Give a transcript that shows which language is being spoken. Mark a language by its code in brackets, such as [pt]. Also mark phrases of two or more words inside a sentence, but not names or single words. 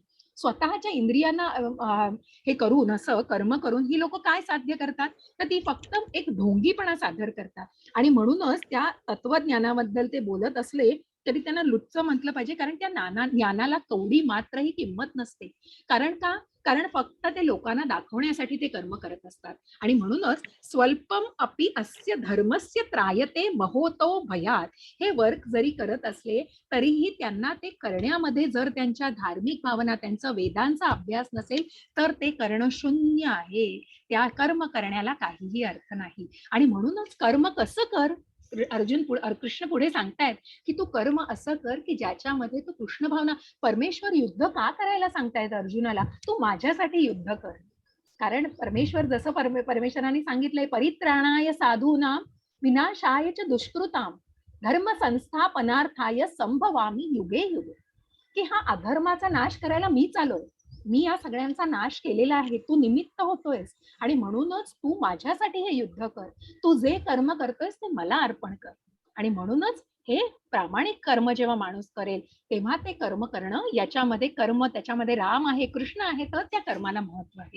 [mr] स्वतःच्या इंद्रियांना हे करून, असं कर्म करून ही लोक काय साध्य करतात, तर ती फक्त एक ढोंगीपणा सादर करतात. आणि म्हणूनच त्या तत्वज्ञानाबद्दल ते बोलत असले तरी त्यांना लुच्च म्हटलं पाहिजे, कारण त्या ज्ञानाला कवडी मात्र ही किंमत नसते. कारण का? कारण फक्त ते लोकांना दाखवण्यासाठी ते कर्म करत असतात. आणि म्हणूनच [sa] स्वल्पम अपि अस्य धर्मस्य त्रायते महोतो भयात, [mr] हे वर्क जरी करत असले तरीही त्यांना ते करण्यामध्ये, जर त्यांच्या धार्मिक भावना, त्यांचा वेदांचा अभ्यास नसेल तर ते करणं शून्य आहे. त्या कर्म करण्याला काहीही अर्थ नाही. आणि म्हणूनच कर्म कसं कर, कृष्ण पुढे सांगतायत की तू कर्म असं कर की ज्याच्यामध्ये तू कृष्ण भावना, परमेश्वर युद्ध का करायला सांगतायत अर्जुनाला, तू माझ्यासाठी युद्ध कर. कारण परमेश्वर जसं परमेश्वरांनी सांगितलंय, [sa] परित्राणाय साधूनाम विनाशाय च दुष्कृताम धर्म संस्थापनार्थाय संभवामी युगे युगे, [mr] की हा अधर्माचा नाश करायला मीच आलोय, मी या सगळ्यांचा नाश केलेला आहे, तू निमित्त होतोयस. आणि म्हणूनच तू माझ्यासाठी हे युद्ध कर, तू जे कर्म करतोयस ते मला अर्पण कर. आणि म्हणूनच हे प्रामाणिक कर्म जेव्हा माणूस करेल तेव्हा ते कर्म करणं, याच्यामध्ये कर्म, त्याच्यामध्ये राम आहे, कृष्ण आहे, तर त्या कर्माला महत्व आहे.